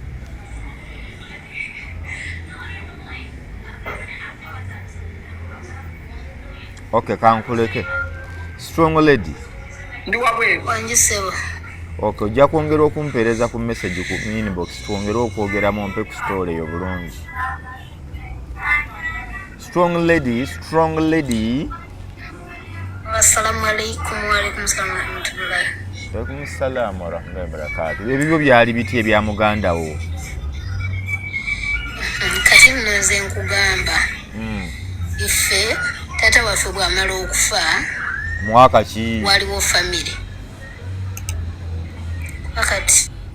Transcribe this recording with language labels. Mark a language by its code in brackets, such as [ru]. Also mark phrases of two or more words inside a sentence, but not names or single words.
[lg] Okay, kankuleke. [en] Strong lady. [lg] Ndi wabweru. Wanjisebo. Okay, ojja kwongera okumpeereza ku message ku inbox twongere okwogeramu mpe ku story eyo bulungi. [en] Strong lady. [ar] السلام عليكم وعليكم السلام ورحمة الله. وعليكم السلام ورحمة الله وبركاته. [lg] Ebyo byali biti ebya muganda wo. Kati nze nkugamba. Ife tata waffe bw'amala okufa. Mwaka ki? Waliwo family. Akati.